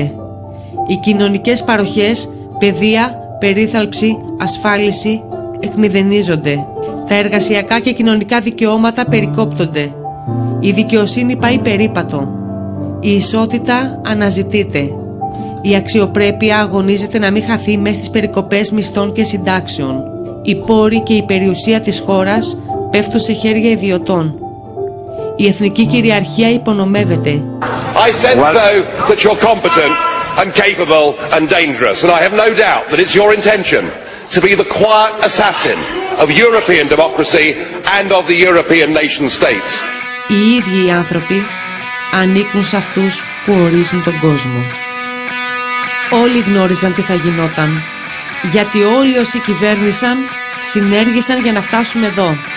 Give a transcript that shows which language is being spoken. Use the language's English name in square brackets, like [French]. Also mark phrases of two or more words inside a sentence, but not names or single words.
[Greek] οι κοινωνικές παροχές, παιδεία, περίθαλψη, ασφάλιση εκμηδενίζονται, τα εργασιακά και κοινωνικά δικαιώματα περικόπτονται, η δικαιοσύνη πάει περίπατο, η ισότητα αναζητείται, η αξιοπρέπεια αγωνίζεται να μην χαθεί μέσα στις περικοπές μισθών και συντάξεων, οι πόροι και η περιουσία της χώρας πέφτουν σε χέρια ιδιωτών, η εθνική κυριαρχία υπονομεύεται. [English] I sense though that you're competent and capable and dangerous, and I have no doubt that it's your intention to be the quiet assassin of European democracy and of the European nation states. [Greek] Οι ίδιοι οι άνθρωποι ανήκουν σε αυτούς που ορίζουν τον κόσμο. Όλοι γνώριζαν τι θα γινόταν, γιατί όλοι όσοι κυβέρνησαν συνέργησαν για να φτάσουμε εδώ.